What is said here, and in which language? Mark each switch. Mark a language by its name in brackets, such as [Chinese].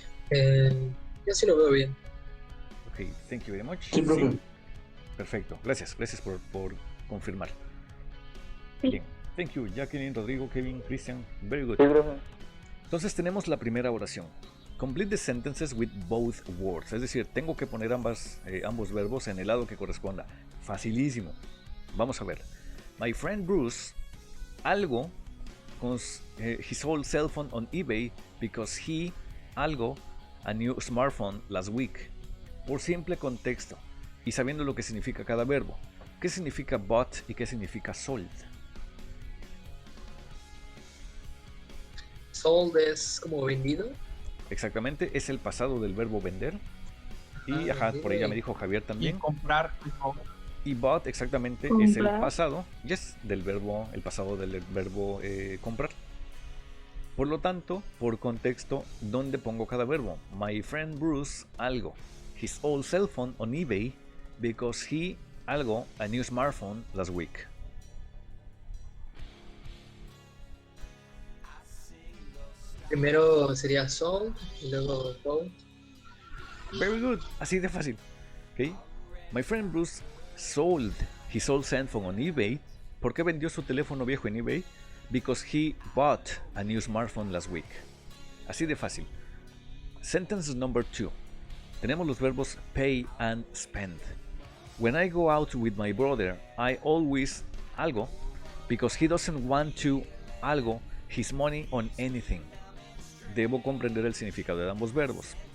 [Spanish] Yo sí lo veo bien. [English] Ok, thank you very much. [Spanish] Sí, profe. Perfecto, gracias por confirmar. Sí. [English] Bien, thank you, Jacqueline, Rodrigo, Kevin, Christian, very good. [Spanish] Sí, profe. Entonces tenemos la primera oración. [English] Complete the sentences with both words. [Spanish] Es decir, tengo que poner ambos verbos en el lado que corresponda. Facilísimo. Vamos a ver. [English] My friend Bruce, algo, he sold cell phone on eBay because he, algo, a new smartphone last week. [Spanish] Por simple contexto y sabiendo lo que significa cada verbo. ¿Qué significa bought y qué significa sold? Sold es como vendido. Exactamente, es el pasado del verbo vender. Y por ahí ya me dijo Javier también. Y comprar. Y bought exactamente Comprar. es el pasado, yes, el pasado del verbo comprar. Por lo tanto, por contexto, ¿dónde pongo cada verbo? [English] My friend Bruce, algo. His old cell phone on eBay because he, algo, a new smartphone last week. [Spanish] Primero sería sold y luego bought. [English] Very good, [Spanish] así de fácil. [English] Okay. My friend Bruce sold his old cell phone on eBay. [Spanish] ¿Por qué vendió su teléfono viejo en eBay? [English] Because he bought a new smartphone last week. [Spanish] Así de fácil. [English] Sentence number 2. [Spanish] Tenemos los verbos [English] pay and spend. When I go out with my brother, I always algo because he doesn't want to algo his money on anything. [Spanish] Debo comprender el significado de ambos verbos.